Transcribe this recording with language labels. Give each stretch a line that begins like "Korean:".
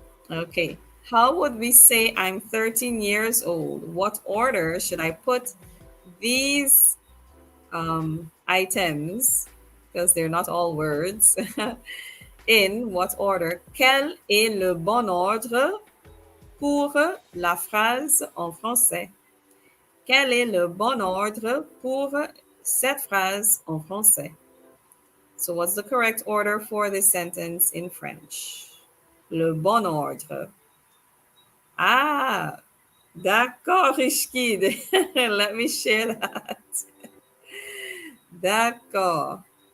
English: Okay. How would we say I'm 13 years old? What order should I put these items, because they're not all words, in what order?
French: Quel est le bon ordre pour la phrase en français? Quel est le bon ordre pour cette phrase en français?
English: So what's the correct order for this sentence in French?
French: Le bon ordre. Ah, d'accord, Rishkid.
English: Let me share that.
French: D'accord.